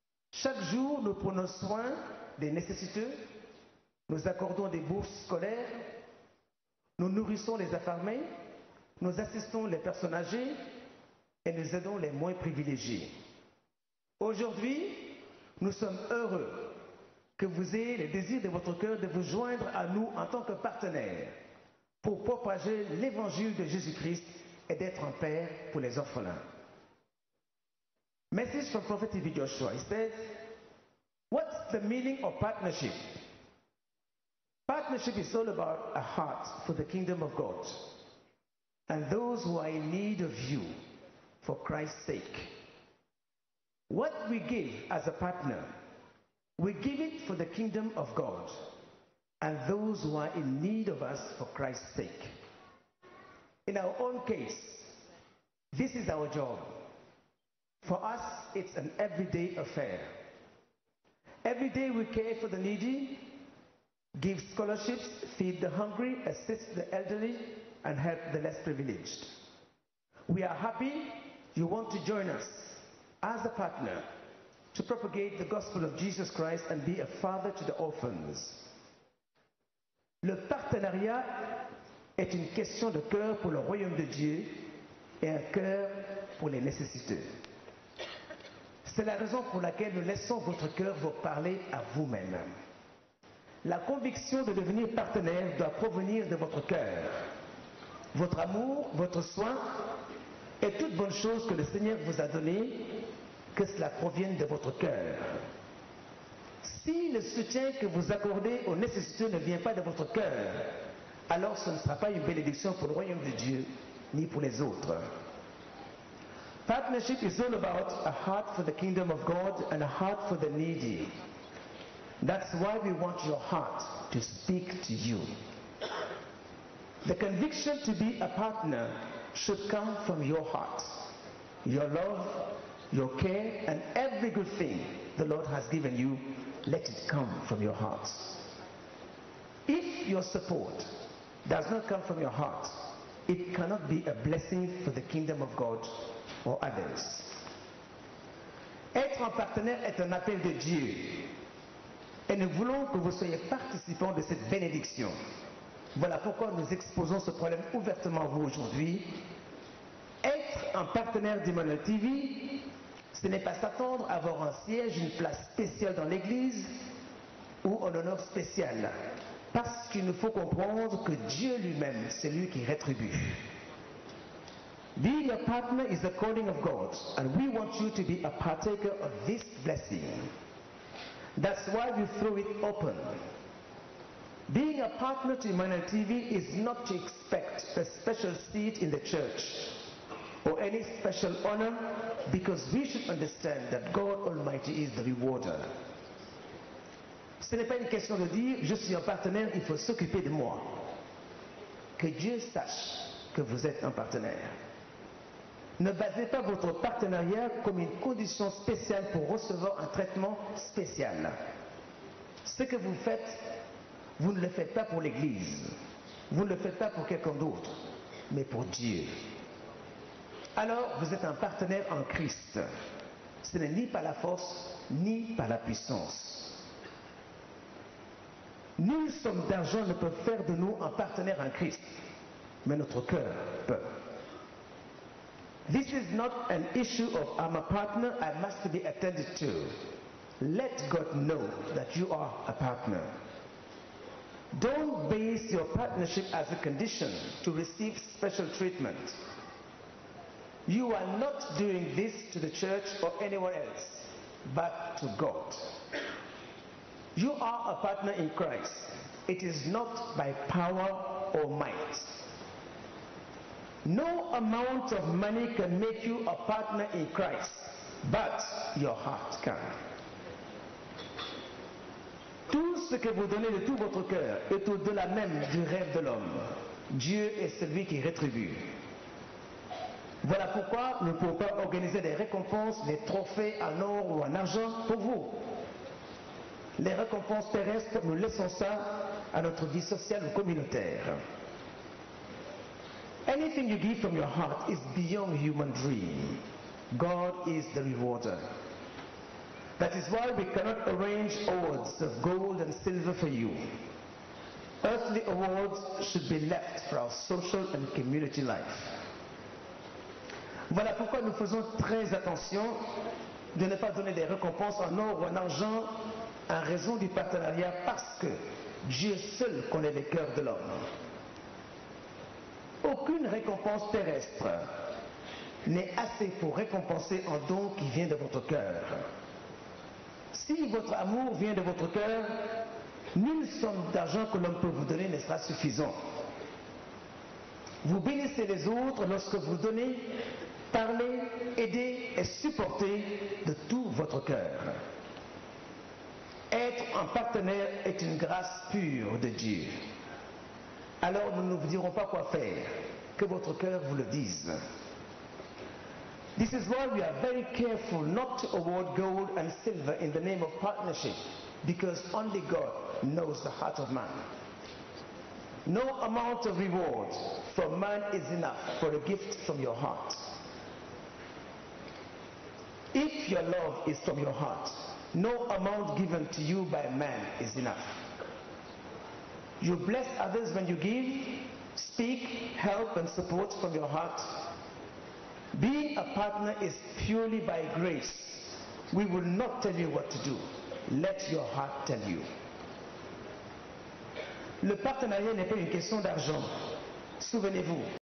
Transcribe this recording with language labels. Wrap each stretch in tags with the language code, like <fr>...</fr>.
<fr>Chaque jour, nous prenons soin des nécessiteux, nous accordons des bourses scolaires, nous nourrissons les affamés, nous assistons les personnes âgées et nous aidons les moins privilégiés. Aujourd'hui, nous sommes heureux que vous ayez le désir de votre cœur de vous joindre à nous en tant que partenaires pour propager l'évangile de Jésus-Christ et d'être un père pour les orphelins.</fr> <en>Message from Prophet T.B. Joshua. He says, what's the meaning of partnership? Partnership is all about a heart for the kingdom of God and those who are in need of you for Christ's sake. What we give as a partner, we give it for the kingdom of God and those who are in need of us for Christ's sake. In our own case, this is our job. For us, it's an everyday affair. Every day we care for the needy, give scholarships, feed the hungry, assist the elderly, and help the less privileged. We are happy you want to join us as a partner to propagate the gospel of Jesus Christ and be a father to the orphans.</en> <fr>Le partenariat est une question de cœur pour le royaume de Dieu et un cœur pour les nécessiteux. C'est la raison pour laquelle nous laissons votre cœur vous parler à vous-même. La conviction de devenir partenaire doit provenir de votre cœur. Votre amour, votre soin et toute bonne chose que le Seigneur vous a donnée, que cela provienne de votre cœur. Si le soutien que vous accordez aux nécessiteux ne vient pas de votre cœur, alors ce ne sera pas une bénédiction pour le royaume de Dieu, ni pour les autres.</fr> <en>Partnership is all about a heart for the kingdom of God and a heart for the needy. That's why we want your heart to speak to you. The conviction to be a partner should come from your heart. Your love, your care, and every good thing the Lord has given you, let it come from your heart. If your support does not come from your heart, it cannot be a blessing for the kingdom of God or others.</en> <fr>Être un partenaire est un appel de Dieu. Et nous voulons que vous soyez participants de cette bénédiction. Voilà pourquoi nous exposons ce problème ouvertement à vous aujourd'hui. Être un partenaire d'Emmanuel TV, ce n'est pas s'attendre à avoir un siège, une place spéciale dans l'église ou un honneur spécial. Parce qu'il nous faut comprendre que Dieu lui-même, c'est lui qui rétribue.</fr> <en>Being a partner is the calling of God, and we want you to be a partaker of this blessing. That's why we throw it open. Being a partner to Emmanuel TV is not to expect a special seat in the church or any special honor, because we should understand that God Almighty is the rewarder.</en> <fr>Ce n'est pas une question de dire je suis un partenaire, il faut s'occuper de moi. Que Dieu sache que vous êtes un partenaire. Ne basez pas votre partenariat comme une condition spéciale pour recevoir un traitement spécial. Ce que vous faites, vous ne le faites pas pour l'Église. Vous ne le faites pas pour quelqu'un d'autre, mais pour Dieu. Alors, vous êtes un partenaire en Christ. Ce n'est ni par la force, ni par la puissance. Nulle somme d'argent ne peut faire de nous un partenaire en Christ, mais notre cœur peut.</fr> <en>This is not an issue of I'm a partner, I must be attended to. Let God know that you are a partner. Don't base your partnership as a condition to receive special treatment. You are not doing this to the church or anyone else, but to God. You are a partner in Christ. It is not by power or might. No amount of money can make you a partner in Christ, but your heart can.</en> <fr>Tout ce que vous donnez de tout votre cœur est au-delà même du rêve de l'homme. Dieu est celui qui rétribue. Voilà pourquoi nous ne pouvons pas organiser des récompenses, des trophées en or ou en argent pour vous. Les récompenses terrestres, nous laissons ça à notre vie sociale ou communautaire.</fr> <en>Anything you give from your heart is beyond human dream. God is the rewarder. That is why we cannot arrange awards of gold and silver for you. Earthly awards should be left for our social and community life.</en> <fr>Voilà pourquoi nous faisons très attention de ne pas donner des récompenses en or ou en argent en raison du partenariat, parce que Dieu seul connaît les cœurs de l'homme. Aucune récompense terrestre n'est assez pour récompenser un don qui vient de votre cœur. Si votre amour vient de votre cœur, nulle somme d'argent que l'homme peut vous donner ne sera suffisant. Vous bénissez les autres lorsque vous donnez, parlez, aidez et supportez de tout votre cœur. Être un partenaire est une grâce pure de Dieu. Alors nous ne vous dirons pas quoi faire, que votre cœur vous le dise.</fr> <en>This is why we are very careful not to award gold and silver in the name of partnership, because only God knows the heart of man. No amount of reward from man is enough for a gift from your heart. If your love is from your heart, no amount given to you by man is enough. You bless others when you give, speak, help and support from your heart. Being a partner is purely by grace. We will not tell you what to do. Let your heart tell you.</en> <fr>Le partenariat n'est pas une question d'argent. Souvenez-vous.</fr>